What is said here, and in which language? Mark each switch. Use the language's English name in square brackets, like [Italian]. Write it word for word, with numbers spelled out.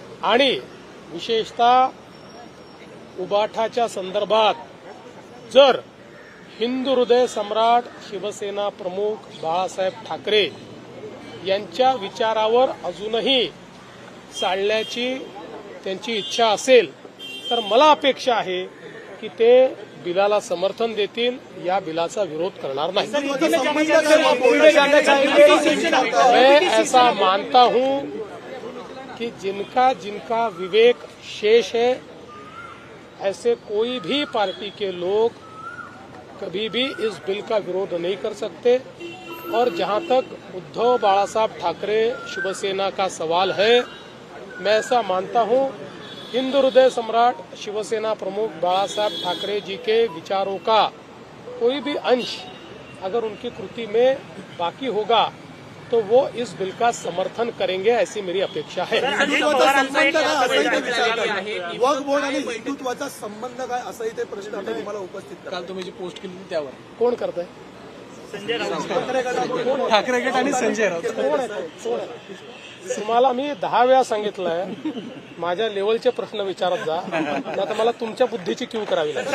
[Marathi] आणि विशेषतः उबाठाच्या संदर्भात जर हिंदू हृदय सम्राट शिवसेना प्रमुख बाळासाहेब ठाकरे यांच्या विचारावर अजूनही चालण्याची त्यांची इच्छा असेल तर मला अपेक्षा आहे की ते बिलाला समर्थन देतील, या बिलाचा विरोध करणार नाही। [Hindi] मैं ऐसा मानता हूं कि जिनका जिनका विवेक शेष है, ऐसे कोई भी पार्टी के लोग कभी भी इस बिल का विरोध नहीं कर सकते। और जहां तक उद्धव बाला साहब ठाकरे शिवसेना का सवाल है, मैं ऐसा मानता हूं हिंदू हृदय सम्राट शिवसेना प्रमुख बाला साहब ठाकरे जी के विचारों का कोई भी अंश अगर उनकी कृति में बाकी होगा तो वो इस बिल का समर्थन करेंगे, ऐसी मेरी अपेक्षा है। [Marathi] अजित पवारांचा एक आहे वक्फ बोर्ड आणि हिंदुत्वाचा संबंध काय असाही ते प्रश्न आता तुम्हाला उपस्थित करा. काल तुम्ही जी पोस्ट केली होती त्यावर कोण करत आहे? संजय राऊत ठाकरे गट आणि संजय राऊत कोण आहे? कोण आहे? तुम्हाला मी दहा वेळा सांगितलंय, माझ्या लेवलचे प्रश्न विचारत जा, आता मला तुमच्या बुद्धीची क्यू करावी लागेल.